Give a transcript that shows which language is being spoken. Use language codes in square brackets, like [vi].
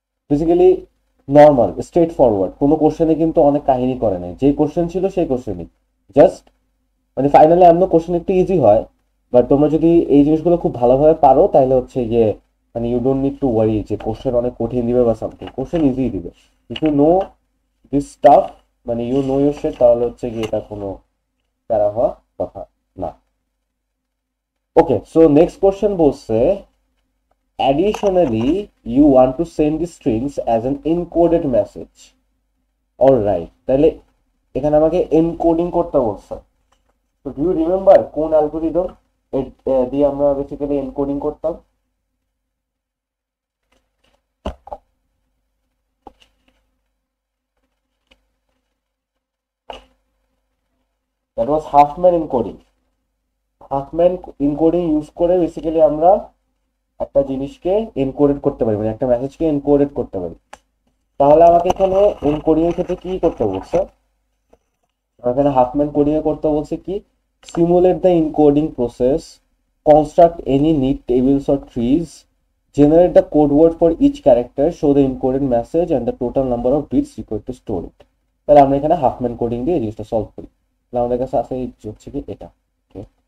[bn] Basically normal straight forward, কোনো কোশ্চেনে কিন্তু অনেক কাহিনী করে নাই, যে কোশ্চেন ছিল সেই কোশ্চেনই, জাস্ট মানে ফাইনালি এমন কোশ্চেন একটু ইজি হয়, বাট তোমরা যদি এই জিনিসগুলো খুব ভালোভাবে পারো তাহলে হচ্ছে গিয়ে মানে [en] you don't need to worry [bn] যে কোশ্চেন অনেক কঠিন দিবে বা সামথিং, কোশ্চেন ইজি দিবে। [en] if you know this stuff, [bn] মানে [en] you know your set, [bn] তাহলে হচ্ছে গিয়ে এটা কোনো প্যারা হওয়া কথা না। ওকে, সো নেক্সট কোশ্চেন বলছে [en] additionally you want to send the strings as an encoded message. [bn] Alright, তাহলে এখানে আমাকে এনকোডিং করতে বলছে। তো [en] do you remember [bn] কোন অ্যালগরিদম দিয়ে আমরা বেসিক্যালি এনকোডিং করতাম? [en] That was Huffman encoding. [bn] Huffman encoding use করে বেসিক্যালি আমরা একটা জিনিসকে এনকোডেড করতে পারি, মানে একটা মেসেজকে এনকোডেড করতে পারি। তাহলে আমাকে এখানে এনকোডিং এর ক্ষেত্রে কি করতে বলছে? এখানে হাফম্যান কোডিং এ করতে বলছে কি, [en] Simulate the encoding process, construct any need tables or trees, generate the code word for each character, show the encoded message and the total number of bits required to store it. [bn] তাহলে আমরা এখানে Huffman coding দিয়ে এই জিনিসটা solve করি। তাহলে আমাদের কাছে আছে হচ্ছে কি এটা। ওকে,